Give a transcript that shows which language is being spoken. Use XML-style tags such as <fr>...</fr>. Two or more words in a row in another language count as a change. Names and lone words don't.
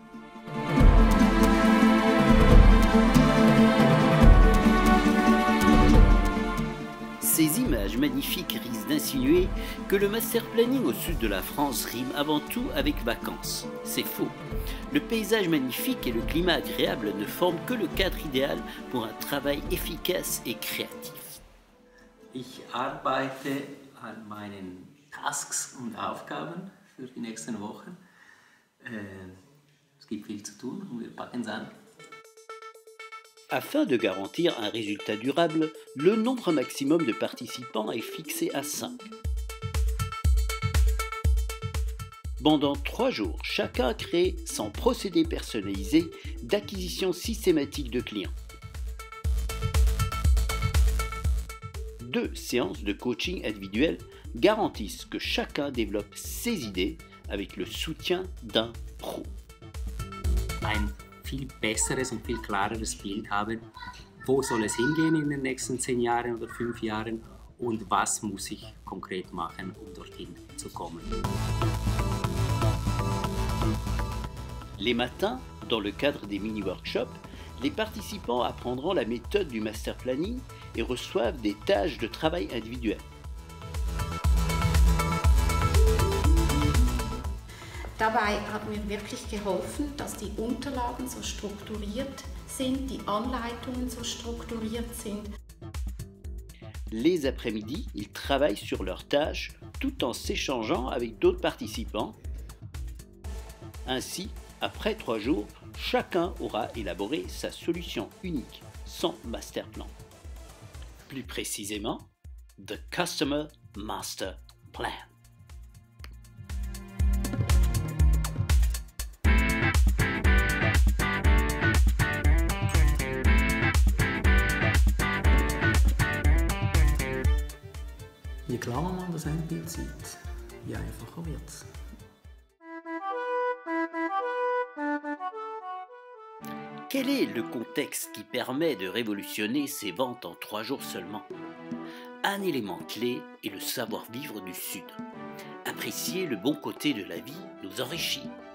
<fr>Ces images magnifiques risquent d'insinuer que le</fr> <en>master planning</en> <fr>au sud de la France rime avant tout avec vacances. C'est faux. Le paysage magnifique et le climat agréable ne forment que le cadre idéal pour un travail efficace et créatif.</fr> <de>Ich arbeite an meinen Tasks und Aufgaben für die nächsten Wochen. Es gibt viel zu tun und wir packen es an.</de> <fr>Afin de garantir un résultat durable, le nombre maximum de participants est fixé à 5. Pendant 3 jours, chacun crée son procédé personnalisé d'acquisition systématique de clients. 2 séances de coaching individuel garantissent que chacun développe ses idées avec le soutien d'un pro.</fr> <de>Ein viel besseres und viel klareres Bild haben, wo soll es hingehen in den nächsten 10 Jahren oder 5 Jahren und was muss ich konkret machen, um dorthin zu kommen.</de> <fr>Les matins, dans le cadre des mini-workshops, les participants apprendront la méthode du</fr> <en>master planning</en> <fr>et reçoivent des tâches de travail individuelles.</fr> <de>Dabei hat mir wirklich geholfen, dass die Unterlagen so strukturiert sind, die Anleitungen so strukturiert sind.</de> <fr>Les après-midi, ils travaillent sur leurs tâches tout en s'échangeant avec d'autres participants. Ainsi, après 3 jours, chacun aura élaboré sa solution unique, son</fr> <en>master plan.</en> <fr>Plus précisément,</fr> <en>the Customer Master Plan.</en> <de>Je klarer man das Endbild sieht, je einfacher wird's.</de> <fr>Quel est le contexte qui permet de révolutionner ces ventes en 3 jours seulement? Un élément clé est le savoir-vivre du Sud. Apprécier le bon côté de la vie nous enrichit.</fr>